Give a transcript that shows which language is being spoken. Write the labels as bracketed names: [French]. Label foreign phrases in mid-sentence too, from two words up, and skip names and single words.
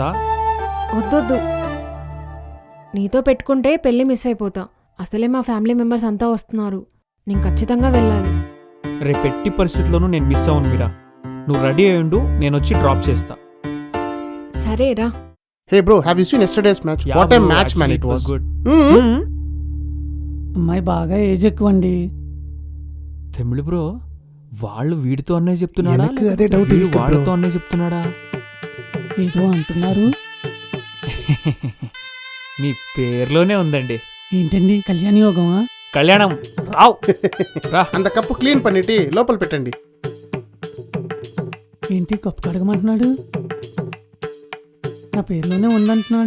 [Telugu] వద్దొద్దు, నీతో పెట్టుకుంటే పెళ్ళి మిస్ అయిపోతా. అసలే మా [English] family members [Telugu] అంతా వస్తున్నారు. నేను ఖచ్చితంగా వెళ్ళాలి. రేపు ఎట్టి పరిస్థితుల్లోనూ నేను మిస్ అవ్వను మీరా. నువ్వు రెడీ అయి ఉండు, నేను వచ్చి డ్రాప్ చేస్తా. సరేరా. [English] Hey bro, have you seen yesterday's match? What a match man it was. [Telugu] గుడ్. అమ్మాయి బాగా ఏజ్ ఎక్కువండి. తమిళ బ్రో, వాళ్ళు వీడితో అన్నే చెప్తున్నాడా, [Tamil] எனக்கு அதே [Telugu] లేకపోతే doubt వీడు [Tamil] இருக்கு bro. [Telugu] వాళ్ళతో అన్నే చెప్తున్నాడా? ఏదో అంటున్నారు. మీ పేర్లోనే ఉందండి. ఏంటండి కళ్యాణ యోగమా? కళ్యాణం రావ్ రా. அந்த కప్పు క్లీన్ பண்ணிட்டு లోపల పెట్టండి. ఏంటి కప్పు కడగమంటున్నాడు? నా పేరులోనే ఉందంటున్నాడు.